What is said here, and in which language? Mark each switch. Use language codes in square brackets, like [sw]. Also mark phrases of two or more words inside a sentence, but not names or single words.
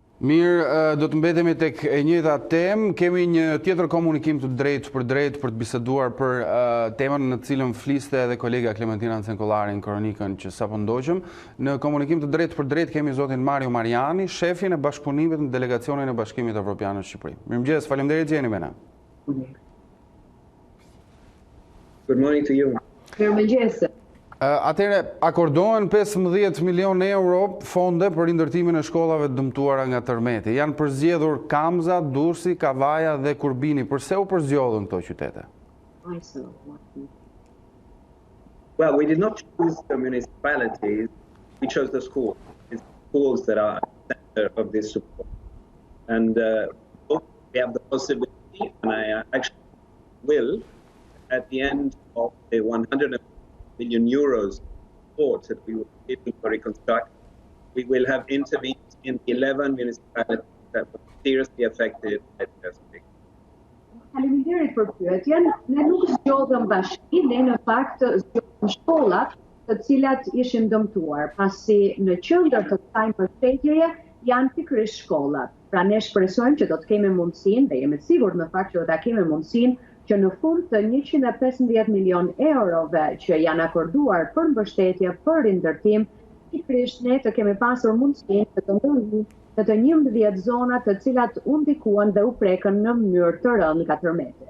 [sq] Mirë, do të mbetemi tek e njëjta temë. Kemi një tjetër komunikim të drejtë për të biseduar për temën në cilën fliste edhe kolega Klementina Cenkollari në kronikën që sapo ndoqëm. Në komunikim të drejtë për drejtë kemi zotin Mariani, shefin e Bashkëpunimit në Delegacionin e Bashkimit Evropian në Shqipëri. Mirëmëngjes, faleminderit që jeni me na. [en] Good morning to you. [sq] Mirëmëngjes. Atëre, akordohen 15 milionë euro fonde për rindërtimin e shkollave dëmtuara nga tërmeti. Janë përzgjedhur Kamza, Durrësi, Kavaja dhe Kurbini. Përse u përzgjodhën këto qytete? [en] Well, we did not choose the municipalities, we chose the schools. It's schools that are the center of this support. And we have the possibility, and I actually will, at the end of the 100 million euros support that we will give for reconstruction, we will have intervened in 11 municipalities that were seriously affected by the earthquake. [sq] Faleminderit për pyetjen. Ne nuk zgjodhëm bashki, ne në fakt zgjodhëm shkollat të cilat ishin dëmtuar, pasi në qendër të kësaj mbështetjeje janë pikërisht shkollat. Pra ne shpresojmë që do të kemi mundësinë, dhe jemi të sigurt në fakt që do ta kemi mundësinë, që në fund të 115 milion eurove që janë akorduar për mbështetje, për rindërtim, pikërisht ne të kemi pasur mundësinë të ndërhyjmë në të 11 zona të cilat u ndikuan dhe u prekën në mënyrë të rëndë nga tërmeti.